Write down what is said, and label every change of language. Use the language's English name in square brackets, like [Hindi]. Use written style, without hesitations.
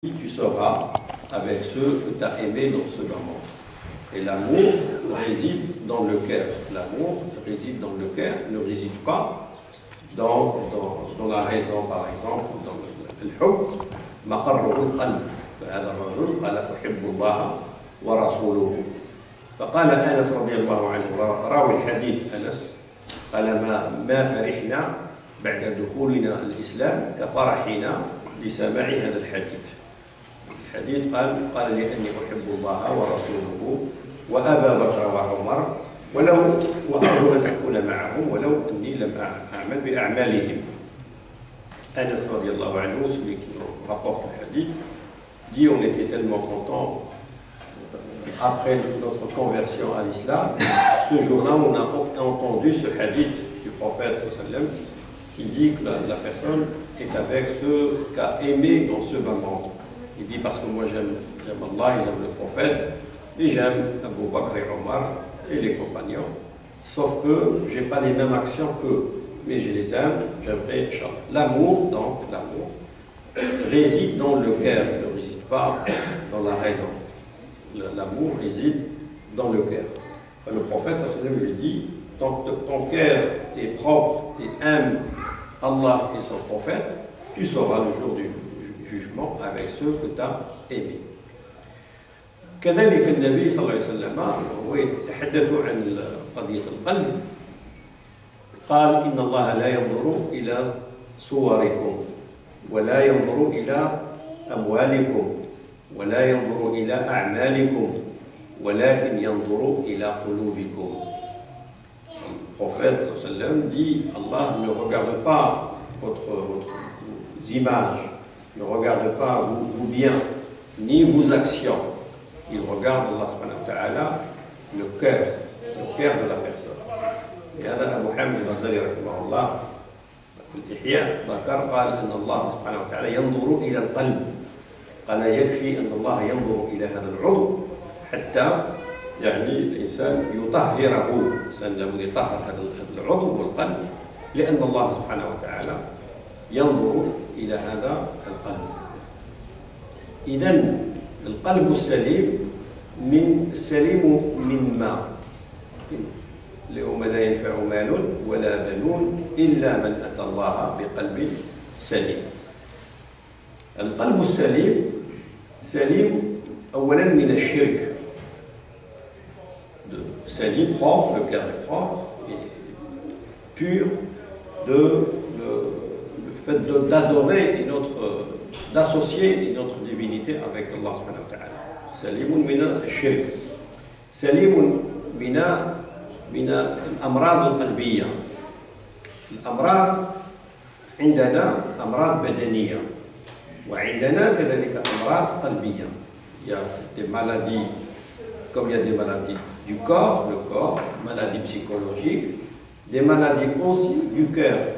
[French] tu seras avec ceux que tu as aimés dans ce moment. Et l'amour réside dans le cœur. L'amour réside dans le cœur, ne réside pas dans la raison, par exemple, dans le hub. [Arabic] مقره القلب فهذا الرجل قال أحب الله ورسوله فقال أنس رضي الله عنه راوي الحديث أنس قال ما فرحنا بعد دخولنا الإسلام كفرحنا لسماع هذا الحديث. الحديث قال لأني أحب الله ورسوله وأبا بكر وعمر وأرجو أن أكون معهم ولو أني لم أعمل بأعمالهم. [French] Anas radiallahu anhu, celui qui rapporte le hadith, dit on était tellement contents après notre conversion à l'islam. Ce jour-là, on a entendu ce hadith du prophète sallam qui dit que la personne est avec ceux qu'a aimé dans ce bas monde. Il dit parce que moi j'aime Allah, j'aime le prophète, et j'aime Abu Bakr et Omar et les compagnons, sauf que je n'ai pas les mêmes actions qu'eux. Mais je les aime, j'aimerais Inch'Allah. L'amour, donc, l'amour, réside dans le cœur, ne réside pas dans la raison. L'amour réside dans le cœur. Le prophète, sallallahu lui dit, tant que ton cœur est propre et aime Allah et son prophète, tu seras le jour du jugement avec ceux que tu as aimés. [Arabic] كذلك النبي صلى الله عليه وسلم هو يتحدث عن قضية القلب. قال إن الله لا ينظر إلى صوركم ولا ينظر إلى أموالكم ولا ينظر إلى أعمالكم ولكن ينظر إلى قلوبكم. [French] Le prophète sallam dit Allah ne regarde pas vos images, ne regarde pas vos biens, ni vos actions. Il regarde Allah subhanahu wa ta'ala le cœur de la personne. [Arabic] لهذا أبو حامد الغزالي رحمه الله في الإحياء ذكر قال أن الله سبحانه وتعالى ينظر إلى القلب. قال يكفي أن الله ينظر إلى هذا العضو حتى يعني الإنسان يطهره، الإنسان لابد يطهر هذا العضو والقلب لأن الله سبحانه وتعالى ينظر إلى هذا القلب. إذن القلب السليم السليم من ما؟ اليوم لا ينفع مال ولا بنون إلا من أتى الله بقلب سليم. القلب السليم سليم أولا من الشرك. سليم [French] propre, le cœur est propre et pur le fait d'adorer et d'associer notre divinité avec Allah subhanahu wa ta'ala. [Arabic] سليم من الشرك. سليم من الأمراض القلبية. الأمراض عندنا أمراض بدنية وعندنا كذلك أمراض قلبية. [French] Il y a des maladies, comme il y a des maladies du corps, le corps, maladies psychologiques, des maladies aussi du cœur.